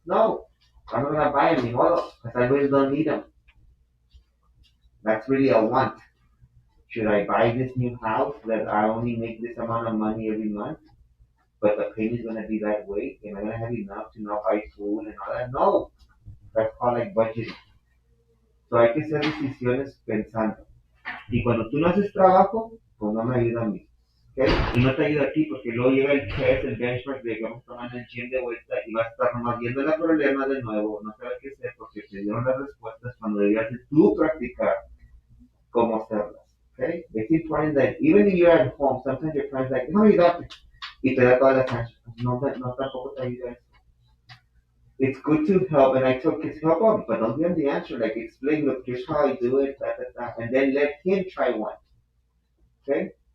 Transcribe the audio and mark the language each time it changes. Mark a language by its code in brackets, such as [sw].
[en] No, I'm not gonna buy them anymore because I really don't need them. That's really a want. Should I buy this new house that I only make this amount of money every month? But the payment is gonna be that way. Am I gonna have enough to not buy food and all that? No, that's called like budgeting. [es] So hay que hacer decisiones pensando. Y cuando tú no haces trabajo, pues no me ayuda a mí. ¿Okay? Y no te ayuda a ti porque luego llega el test, el benchmark de que vamos tomando el gym de vuelta y vas a estar nomás viendo el problema de nuevo, no sabes qué hacer porque te dieron las respuestas cuando debías de tú practicar cómo hacerlas. [en] Okay? It's important that even if you're at home, sometimes your friends like, no, you got it. [es] Y te da todas las [en] answers. [es] No, no tampoco te ayuda. [en] It's good to help, and I told kids help them, but don't give them the answer. Like explain, look, here's how I do it, and then let him try one. Okay?